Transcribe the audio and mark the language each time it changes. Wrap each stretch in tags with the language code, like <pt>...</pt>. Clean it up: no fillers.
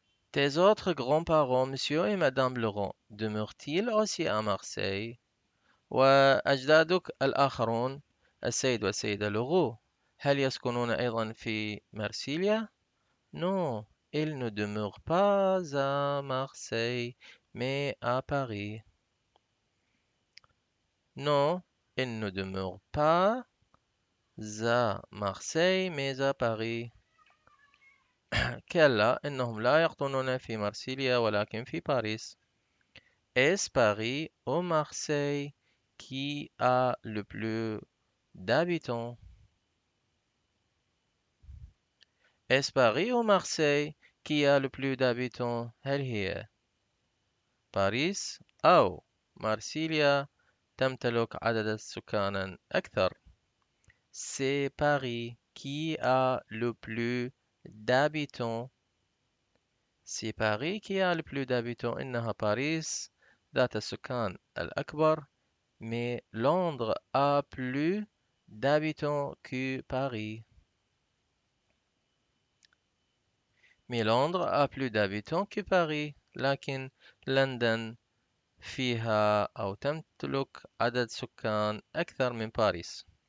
<fr>Tes autres grands-parents, Monsieur et Madame Leroux, demeurent-ils aussi à Marseille؟</fr> <ar>وأجدادك الآخرون السيد والسيدة لوغو هل يسكنون أيضا في مرسيليا؟</ar> <fr>Non, ils ne demeurent pas à Marseille, mais à Paris. Non, ils ne demeurent pas à Marseille, mais à Paris.</fr> <ar>كلا إنهم لا يقطنون في مرسيليا ولكن في باريس.</ar> <fr>Est-ce Paris ou Marseille qui a le plus d'habitants? Est-ce Paris ou Marseille qui a le plus d'habitants؟</fr> <ar>هل هي باريس أو مارسيليا تمتلك عدد سكان أكثر؟</ar> <fr>C'est Paris qui a le plus d'habitants. C'est Paris qui a le plus d'habitants.</fr> <ar>إنها باريس ذات السكان الأكبر.</ar> <fr>Mais Londres a plus d'habitants que Paris. Mais Londres a plus d'habitants que Paris.</fr> <ar>لكن لندن فيها أو تمتلك عدد سكان أكثر من باريس.</ar>